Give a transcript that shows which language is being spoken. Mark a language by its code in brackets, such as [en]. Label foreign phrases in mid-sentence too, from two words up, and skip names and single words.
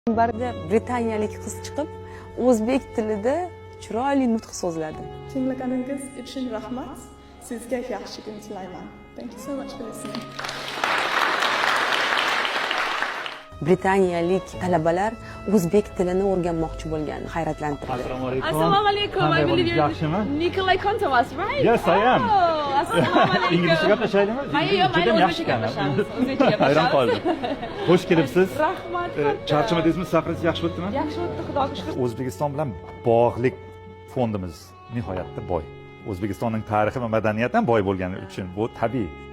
[uz] Minbarda britaniyalik qiz chiqib, o'zbek tilida chiroyli nutq so'zladi. Tinglaganingiz uchun rahmat. Sizga yaxshi kun tilayman. [en] Thank you so much for listening. [uz] Britaniyalik talabalar o'zbek tilini o'rganmoqchi bo'lgani hayratlantirdi. Assalomu alaykum. [en] I believe you're Nikolay Kontovas, right? Yes, I am. [uz] Oh, assalomu alaykum. İngilizce gaplashaylikmi? Mayli, o'zbekcha gaplashamiz. O'zbekcha gaplashamiz. Hayron qoldim. Xush kelibsiz. Rahmat. Charchamadingizmi? Safaringiz yaxshi o'tdimi? Yaxshi o'tdi, xudoga shukr. O'zbekiston bilan bog'liq fondimiz nihoyatda boy. O'zbekistonning tarixi va madaniyati ham boy bo'lgani uchun bu tabiiy.